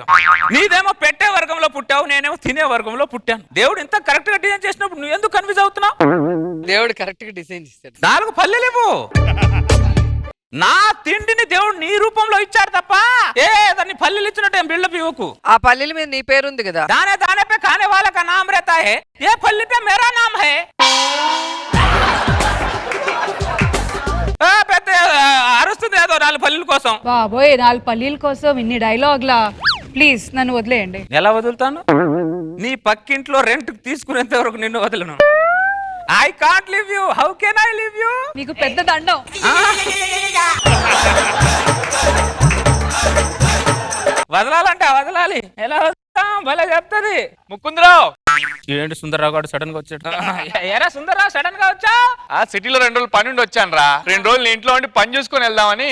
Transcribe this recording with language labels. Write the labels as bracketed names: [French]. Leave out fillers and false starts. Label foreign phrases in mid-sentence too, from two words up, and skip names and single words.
[Telugu] నీదేమో పెట్టే వర్గంలో పుట్టావు, నేనేమో తినే వర్గంలో పుట్టాను. దేవుడు ఇంత కరెక్ట్ గా డిజైన్ చేసినప్పుడు నువ్వు ఎందుకు కన్ఫ్యూజ్ అవుతున్నావు? దేవుడు కరెక్ట్ గా డిజైన్ చేస్తాడు. 4 పల్లీలు ఇవ్వు. నా తిండిని దేవుడు నీ రూపంలో ఇచ్చాడు తప్ప దాన్ని పల్లీలు ఇచ్చినట్టు బిల్డప్ ఇవ్వకు. ఆ పల్లీల మీద నీ పేరుంది కదా. [Hindi] दाने दाने पे खाने वाला का नाम रहता है, ये पल्ली पे मेरा नाम है. [Telugu] పెద్ద అరుస్తుంది ఏదో 4 పల్లీల కోసం. బాబోయ్ 4 పల్లీల కోసం ఇన్ని డైలాగ్లా? ప్లీజ్ నన్ను వదిలేయండి. ఎలా వదులుతాను? నీ పక్కింట్లో రెంట్ తీసుకునేంత వరకు నిన్ను వదలను. [English] I can't leave you. How can I leave you? [Telugu] నీకు పెద్ద దండం. వదలాలంటే వదలాలి. ఎలా వదులుతాం? భలే చెప్తుంది. ముకుందరావు ఏంటి సుందర్రావు గారు సడన్ గా వచ్చాడు? ఏరా సుందర్రావు సడన్ గా వచ్చా? ఆ సిటీలో 2 రోజులు పని ఉండి వచ్చాను రా. 2 రోజులు ఇంట్లో ఉండి పని చూసుకొని వెళ్దామని.